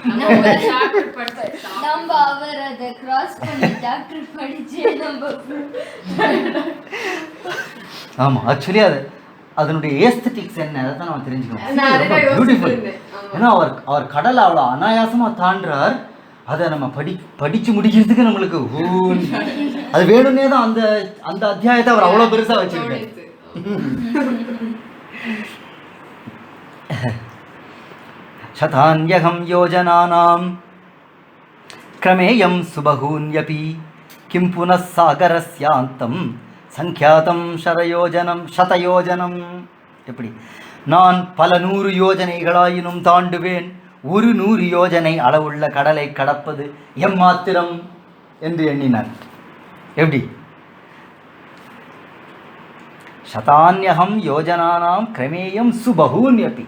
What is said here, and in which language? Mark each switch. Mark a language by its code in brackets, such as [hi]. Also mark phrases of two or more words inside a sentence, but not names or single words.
[ta] ஆமாம், ஆக்சுவலி அதனுடைய ஏஸ்தட்டிக்ஸ் என்ன, அதை தான் நம்ம தெரிஞ்சுக்கணும். பியூட்டிஃபுல். ஏன்னா அவர் கடலை அவ்வளோ அனாயாசமாக தாண்டுறார். அதை நம்ம படித்து முடிக்கிறதுக்கு நம்மளுக்கு அது வேணும்னே தான் அந்த அத்தியாயத்தை அவர் அவ்வளோ பெருசாக வச்சிருக்காரு. [sa] शतान्यहं योजनानां क्रमेयं सुबहून्यपि किं पुनः सागरस्यान्तं संख्यातं शतयोजனம். [ta] எப்படி நான் பல 100 யோஜனைகளாயினும் தாண்டுவேன், ஒரு 100 யோஜனை அளவுள்ள கடலை கடப்பது எம்மாத்திரம் என்று எண்ணினார். எப்படி? [sa] शतान्यहं योजनानां क्रमेयं सुबहून्यपि.